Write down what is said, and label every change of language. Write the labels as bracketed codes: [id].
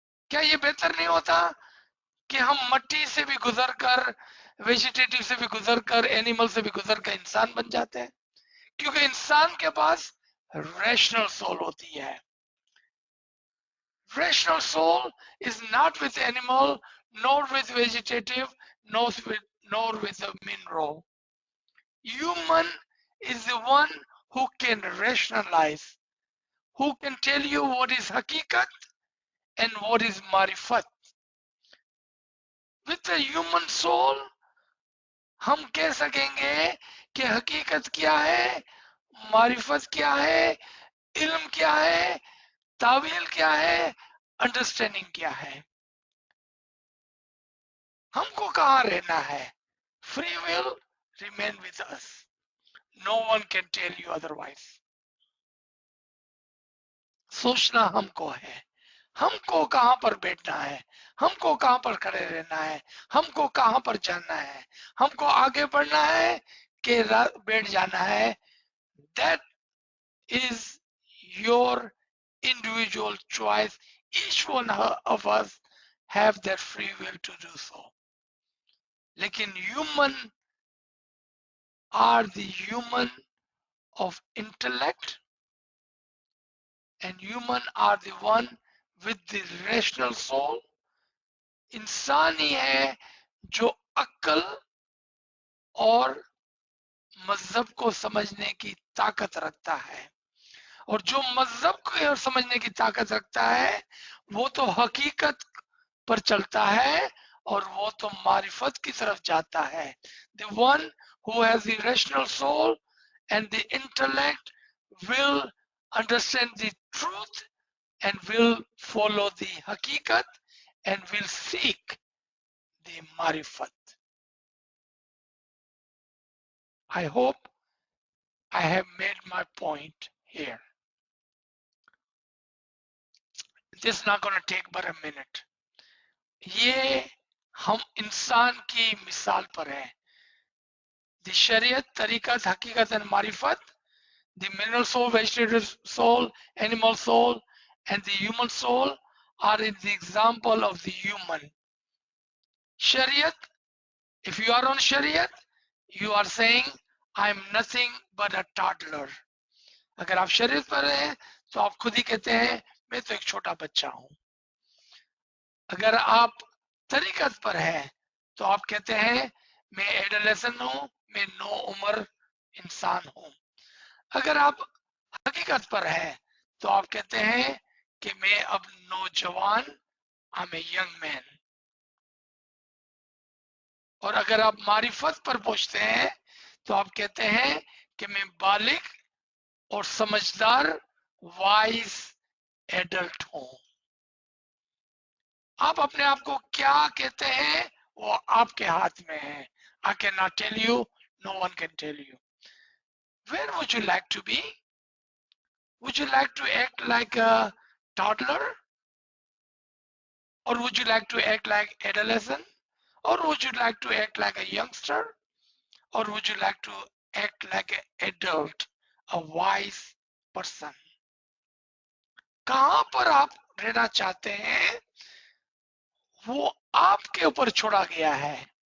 [hi] क्या ये बेहतर नहीं होता कि हम मट्टी से भी गुजर कर, वेजिटेटिव से भी गुजर कर, एनिमल से भी गुजर कर इंसान बन जाते हैं? क्योंकि इंसान के पास रैशनल सोल होती है. [en] Rational soul is not with animal, nor with vegetative, nor with a mineral. Human is the one who can rationalize, who can tell you what is hakikat and what is marifat. With the human soul, [hi] हम कह सकेंगे कि हकीकत क्या है, मारिफत क्या है, इल्म क्या है, तावील क्या है, अंडरस्टैंडिंग क्या है. हमको कहाँ रहना है? [en] Free will remain with us. No one can tell you otherwise. [hi] सोचना हमको है, हमको कहां पर बैठना है, हमको कहां पर खड़े रहना है, हमको कहां पर जाना है, हमको आगे बढ़ना है कि बैठ जाना है. [en] That is your individual choice. Each one of us have that free will to do so. [hi] लेकिन [en] human are the human of intellect, and human are the one with the rational soul. [hi] इंसान ही है जो अक्ल और मजहब को समझने की ताकत रखता है. और जो मजहब को समझने की ताकत रखता है वो तो हकीकत पर चलता है और वो तो मारिफत की तरफ जाता है. [en] The one who has the rational soul and the intellect will understand the truth and will follow the hakikat and will seek the marifat. I hope I have made my point here. This is not going to take but a minute. [hi] ये हम इंसान की मिसाल पर है. [en] The Shariat, tariqat, haqiqat and marifat, the mineral soul, vegetative soul, animal soul, and the human soul are in the example of the human. Shariat, if you are on Shariat, you are saying, I am nothing but a toddler. [hi] अगर आप शरीयत पर हैं तो आप खुद ही कहते हैं मैं तो एक छोटा बच्चा हूं. अगर आप तरीकत पर हैं तो आप कहते हैं मैं एडोलेसेंट हूं, मैं नो उम्र इंसान हूं. अगर आप हकीकत पर हैं तो आप कहते हैं कि मैं अब नौजवान, [en] I am a young man. [hi] और अगर आप मारिफत पर पहुंचते हैं तो आप कहते हैं कि मैं बालिग और समझदार, [en] wise adult [hi] हूं. आप अपने आप को क्या कहते हैं वो आपके हाथ में है. [en] I cannot tell you, no one can tell you. Where would you like to be? Would you like to act like a toddler? Or would you like to act like adolescent? Or would you like to act like a youngster? Or would you like to act like an adult, a wise person? [hi] कहां पर आप रहना चाहते हैं वो आपके ऊपर छोड़ा गया है.